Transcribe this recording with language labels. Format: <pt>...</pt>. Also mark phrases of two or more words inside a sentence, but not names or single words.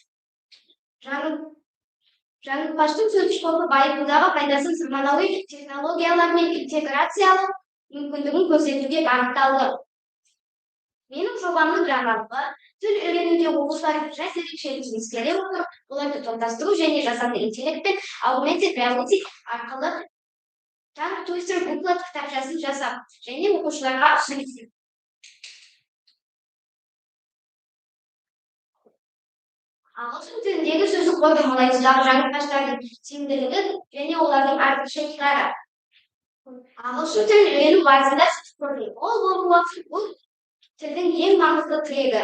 <kk>Жаңылтпаштың сөздік қорды байытудағы пайдасын заманауи технологиялармен интеграциялау мүмкіндігін көрсетуге бағытталды. Менің жобамның жаңалығы тіл үйренуде оқушылардың жас ерекшелігін ескере отырып, оларды топтастыру және жасанды интеллект пен</kk> <en>augmented reality</en> <kk>арқылы</kk> <en>tongue twister</en> <kk>буклет кітапшасын жасап, және оқушыларға ұсынды. Ағылшын тіліндегі сөздік қорды молайтудағы жаңылтпаштардың тиімділігі және олардың артықшылықтары. Ағылшын тілін үйрену барысында сөздік қордың болуы бұл тілдің ең маңызды тірегі.</kk>